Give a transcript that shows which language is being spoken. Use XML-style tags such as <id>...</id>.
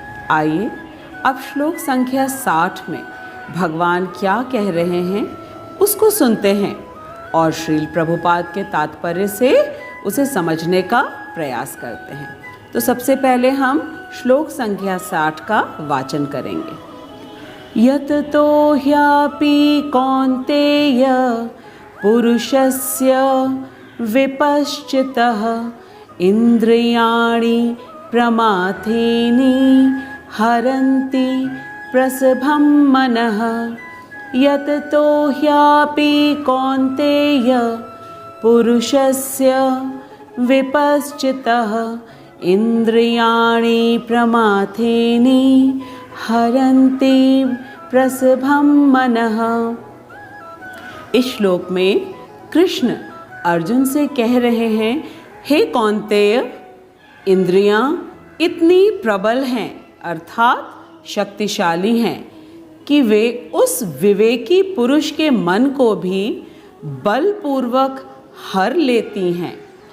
<hi>आइए अब श्लोक संख्या 60 में भगवान क्या कह रहे हैं उसको सुनते हैं और श्रील प्रभुपाद के तात्पर्य से उसे समझने का प्रयास करते हैं। तो सबसे पहले हम श्लोक संख्या 60 का वाचन करेंगे।</hi> <sa>यत तो ह्यापि कौन्तेय पुरुषस्य विपश्चितः इंद्रियाणि प्रमाथेनि हरन्ति प्रसभं मनः। यत तो ह्यापि कौन्तेय पुरुषस्य विपश्चितः इंद्रियाणि प्रमाथेनि हरन्ति प्रसभं मनः।</sa> <hi>इस श्लोक में कृष्ण अर्जुन से कह रहे हैं, हे कौन्तेय, इंद्रियां इतनी प्रबल हैं अर्थात शक्तिशाली हैं कि वे उस विवेकी पुरुष के मन को भी बलपूर्वक हर लेती हैं।</hi>